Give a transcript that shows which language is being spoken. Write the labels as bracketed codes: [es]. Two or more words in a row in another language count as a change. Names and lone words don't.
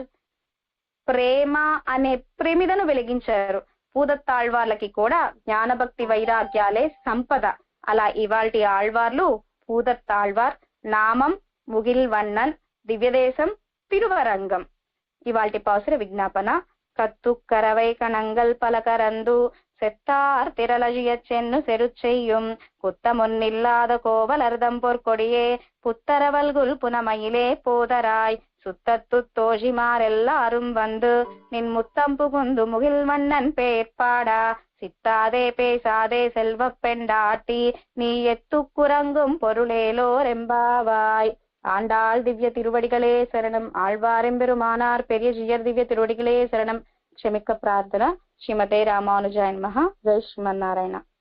[te] ప్రేమ అనే ప్రమిదను వెలిగించారు. పూదత్తాళ్వార్లకి కూడా జ్ఞానభక్తి వైరాగ్యాలే సంపద. అలా ఇవాల్టి ఆళ్వార్లు పూదత్తాళ్వార్. నామం ముగిల్వన్నన్, దివ్యదేశం తిరువరంగం. ఇవాల్టి పాసుర విజ్ఞాపన. [ta] கத்துக்கரவை கணங்கள் பல கரந்து செத்தார் திரளழிய சென்னு செருச்செய்யும் குத்தமொன்னில்லாத கோவலர்தம் பொற்கொடியே புத்தரவல்குல் புனமயிலே போதராய் சுத்தத்து தோஷிமாரெல்லாரும் வந்து நின் முத்தம் புகுந்து முகில் மன்னன் பேர்பாடா சித்தாதே பேசாதே செல்வ பெண்டாட்டி நீ எத்துக்குறங்கும் பொருளேலோ ரெம்பாவாய். ஆண்டாள் திவ்ய திருவடிகளே சரணம். ஆழ்வாரெம்பெருமானார் பெரிய ஜியர் திவ்ய திருவடிகளே சரணம். [te] క్షమిక ప్రార్థన. [sa] శ్రీమతే రామానుజాయ నమః. [te] జై శ్రీమన్నారాయణ.